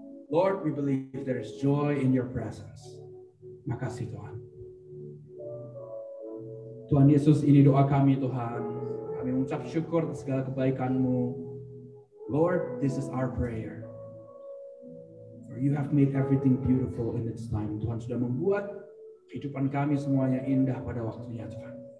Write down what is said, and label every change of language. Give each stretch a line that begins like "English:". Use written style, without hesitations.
English: Lord, we believe there is joy in your presence.
Indonesian: Makasih Tuhan. Tuhan Yesus, ini doa kami Tuhan. Kami mengucap syukur atas segala kebaikan-Mu.
English: Lord, this is our prayer. For you have made everything beautiful in its time.
Indonesian: Tuhan sudah membuat kehidupan kami semuanya indah pada waktunya Tuhan.